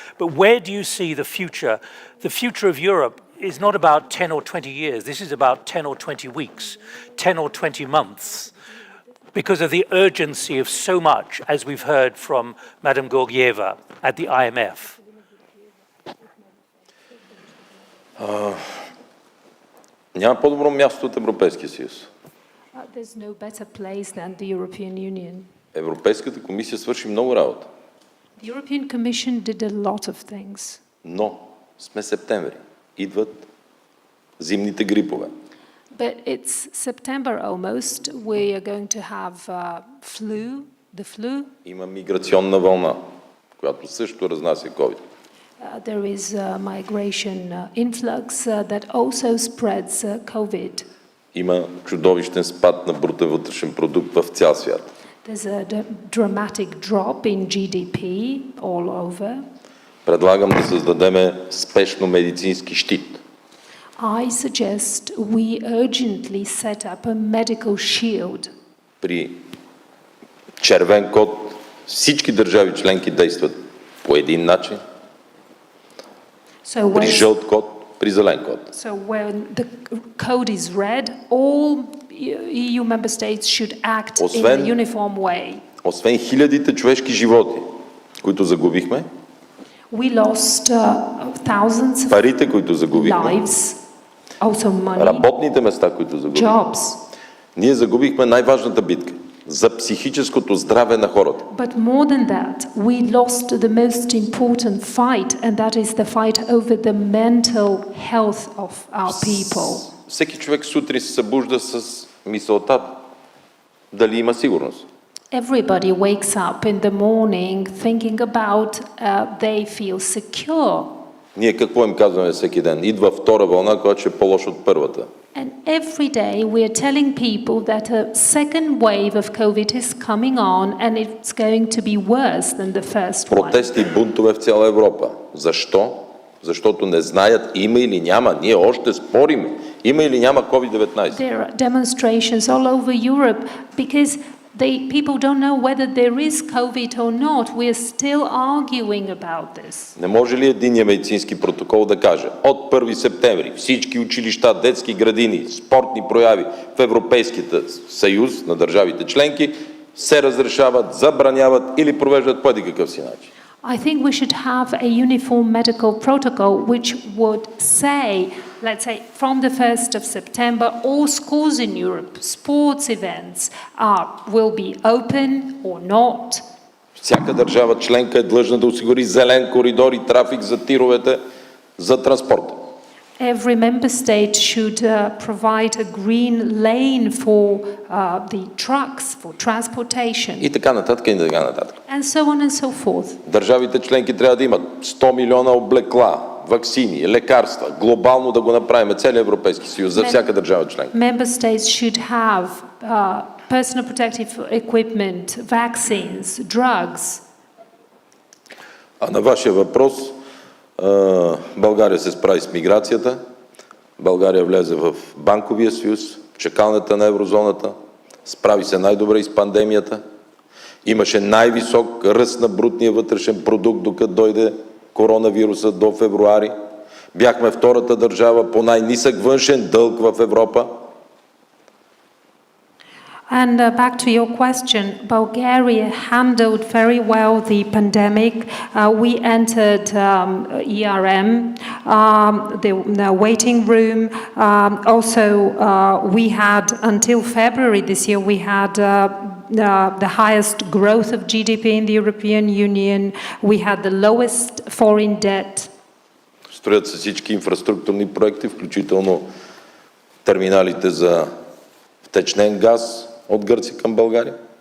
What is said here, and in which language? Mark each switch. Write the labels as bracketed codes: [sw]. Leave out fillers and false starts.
[en] But where do you see the future? The future of Europe is not about 10 or 20 years. This is about 10 or 20 weeks, 10 or 20 months, because of the urgency of so much, as we've heard from Madame Georgieva at the IMF. [bg] Няма по-добро място от Европейския съюз. [en] There's no better place than the European Union. [bg] Европейската комисия свърши много работа. [en] The European Commission did a lot of things. [bg] Но сме септември. Идват зимните грипове. [en] But it's September almost. We are going to have the flu. [bg] Има миграционна вълна. която също разнася COVID. [en] There is a migration influx that also spreads COVID. [bg] Има чудовищен спад на брутен вътрешен продукт в цял свят. [en] There's a dramatic drop in GDP all over. [bg] Предлагам да създадем спешно медицински щит. [en] I suggest we urgently set up a medical shield. [bg] При червен код всички държави членки действат по един начин. При жълт код, при зелен код. [en] So when the code is red, all EU member states should act in a uniform way. [bg] Освен хилядите човешки животи, които загубихме, [en] we lost thousands [bg] парите, които загубихме, [en] lives, also money, [bg] работните места, които загубихме. [en] Jobs. [bg] Ние загубихме най-важната битка за психическото здраве на хората. [en] But more than that, we lost the most important fight, and that is the fight over the mental health of our people. [bg] Всеки човек сутрин се събужда с мисълта дали има сигурност. [en] Everybody wakes up in the morning thinking about they feel secure. [bg] Ние какво им казваме всеки ден? Идва втора вълна, която ще е по-лоша от първата. [en] And every day we are telling people that a second wave of COVID is coming on and it's going to be worse than the first one. [bg] Протести и бунтове в цяла Европа. Защо? Защото не знаят има или няма. Ние още спориме. Има или няма COVID-19. [en] There are demonstrations all over Europe because people don't know whether there is COVID or not. We are still arguing about this. [bg] Не може ли единния медицински протокол да каже от 1 септември всички училища, детски градини, спортни прояви в Европейския съюз на държавите членки се разрешават, забраняват или провеждат по какъв си начин? [en] I think we should have a uniform medical protocol which would say, let's say, from the 1st of September, all schools in Europe, sports events will be open or not. [bg] Всяка държава членка е длъжна да осигури зелен коридор и трафик за тировете за транспорта. [en] Every member state should provide a green lane for the trucks, for transportation. [bg] И така нататък, и така нататък. [en] And so on and so forth. [bg] Държавите членки трябва да имат 100 милиона облекла, ваксини, лекарства, глобално да го направим целия Европейски съюз за всяка държава членка. [en] Member states should have personal protective equipment, vaccines, drugs. [bg] А на вашия въпрос, България се справи с миграцията, България влезе в банковия съюз, в чакалнята на еврозоната, справи се най-добре и с пандемията, имаше най-висок ръст на брутния вътрешен продукт, докато дойде коронавируса до февруари, бяхме втората държава по най-нисък външен дълг в Европа. [en] And back to your question, Bulgaria handled very well the pandemic. We entered ERM, the waiting room. Also, we had, until February this year, we had the highest growth of GDP in the European Union. We had the lowest foreign debt. [bg] Строят се всички инфраструктурни проекти, включително терминалите за втечнен газ от Гърция към България?